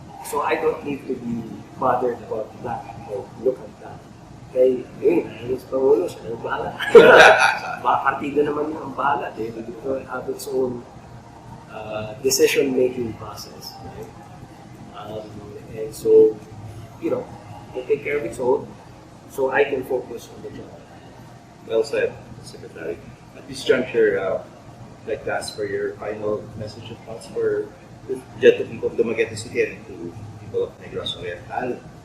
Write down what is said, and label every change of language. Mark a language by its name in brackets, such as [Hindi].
[English] So I don't need to be bothered about that or look at that. [Filipino] Kaya, ayos Pangulo, siya ang bahala. Partida naman yung ang bahala. [English] They will have its own decision-making process. Right? And so, you know, they take care of its own, so I can focus on the job. Well said, Secretary. At this juncture, I'd like to ask for your final message of thoughts for the people of Dumaguete City and to people of Negros Oriental.